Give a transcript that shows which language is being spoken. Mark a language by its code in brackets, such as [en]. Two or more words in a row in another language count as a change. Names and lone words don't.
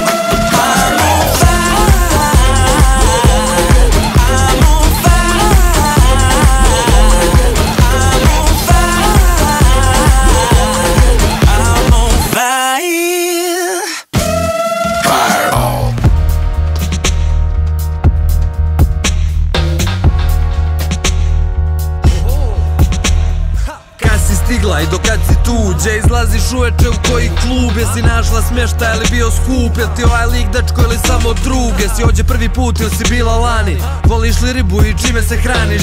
[en] I'm on fire. I'm on fire. I'm on fire. I'm on fire. Fireball. [hr] Stigla i dokad si tu, gdje izlaziš uveče, u koji klub, jesi našla smještaj ili bio skup, jel ti ovaj lik dečko ili samo drug, jesi ovdje prvi put ili si bila lani, voliš li ribu i čime se hraniš,